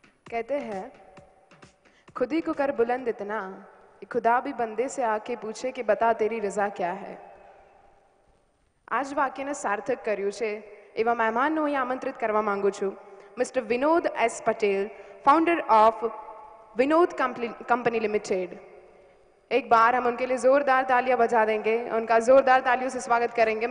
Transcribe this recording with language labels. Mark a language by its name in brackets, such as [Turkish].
[Hindi] कहते हैं खुद ही को कर बुलंद इतना कि खुदा भी बंदे से आके पूछे कि बता तेरी रजा क्या है. [Gujarati] આજ વાક્યને સાર્થક કર્યું છે એવા મહેમાનને હું આમંત્રિત કરવા માંગુ છું. [English] Mister Vinod S Patel, founder of Vinod company limited. [Hindi] एक बार हम उनके लिए जोरदार तालियां बजा देंगे, उनका जोरदार तालियों से स्वागत करेंगे.